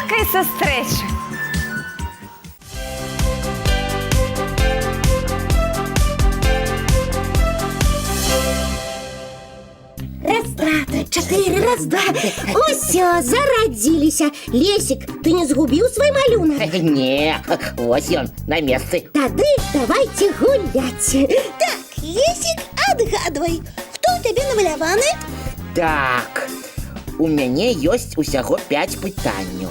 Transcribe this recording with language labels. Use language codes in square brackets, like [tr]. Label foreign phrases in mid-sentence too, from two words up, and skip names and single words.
[be] сустрэчы! [uk] Раз, два, три, чотири, раз, два. [be] Усё, зарадзіліся. Лесік, ты не згубіў свой малюнак? Не, ось ён, на месцы. Тады давайте гуляць. Так, Лесік, адгадвай, хто ў табе намаляваны? Так, у мяне ёсць усяго 5 пытанняў.